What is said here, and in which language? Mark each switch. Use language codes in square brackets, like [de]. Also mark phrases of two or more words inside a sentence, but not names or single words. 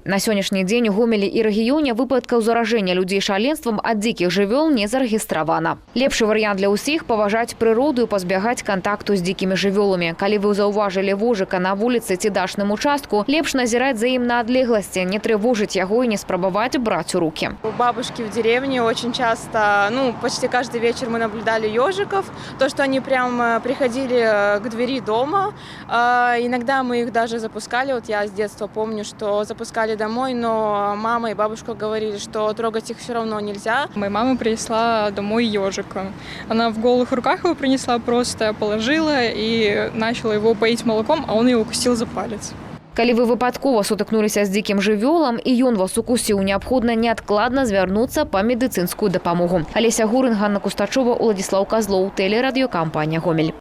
[be] На сённяшні дзень у Гомелі і рэгіёне выпадкаў заражэння людзей шаленствам ад дзікіх жывёл не зарэгістравана. Лепшы варыянт для ўсіх – паважаць прыроду і пазбягаць кантакту з дзікімі жывёламі. Калі вы заўважылі вужыка на вуліцы ці дачным участку, лепш назіраць за ім на адлегласці, не трывожыць яго і не спрабаваць браць у руки. [ru] У бабушки в деревне очень часто, почти каждый вечер мы наблюдали ежиков. То, что они прям приходили к двери дома. Иногда мы их даже запускали. Вот я с детства помню, что запускали домой, но мама и бабушка говорили, что трогать их все равно нельзя. Моя мама принесла домой ежика. Она в голых руках его принесла, просто положила и начала его поить молоком, а он ее укусил за палец. [be] Калі вы выпадкова сутыкнуліся з дзікім жывёлам і ён вас укусіў, неабходна неадкладна звярнуцца па медыцынскую дапамогу. Алеся Гурын, Ганна Кустачова, Уладзіслаў Казлоў, тэлерадыёкампанія «Гомель».